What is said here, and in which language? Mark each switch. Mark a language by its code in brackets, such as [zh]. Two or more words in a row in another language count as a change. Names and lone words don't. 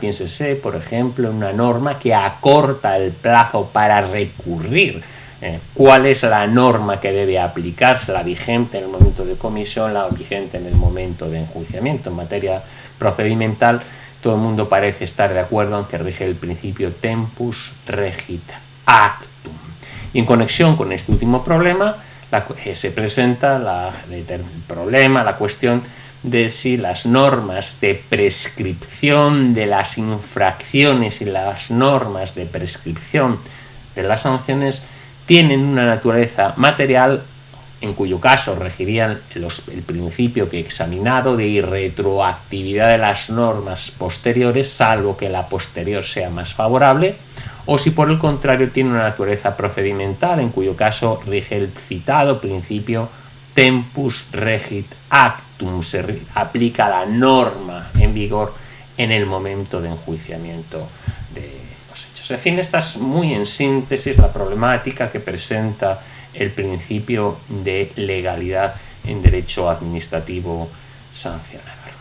[es] Piénsese, por ejemplo, en una norma que acorta el plazo para recurrir. ¿Cuál es la norma que debe aplicarse? La vigente en el momento de comisión, la vigente en el momento de enjuiciamiento. En materia procedimental, todo el mundo parece estar de acuerdo en que rige el principio [la] tempus regit actum. [es] Y en conexión con este último problema, se presenta la cuestión de si las normas de prescripción de las infracciones y las normas de prescripción de las sanciones tienen una naturaleza material, en cuyo caso regirían el principio que he examinado de irretroactividad de las normas posteriores, salvo que la posterior sea más favorable, o si por el contrario tiene una naturaleza procedimental, en cuyo caso rige el citado principio [la] tempus regit actum, [es] se aplica la norma en vigor en el momento de enjuiciamiento de los hechos. En fin, esta es muy en síntesis la problemática que presenta el principio de legalidad en derecho administrativo sancionado.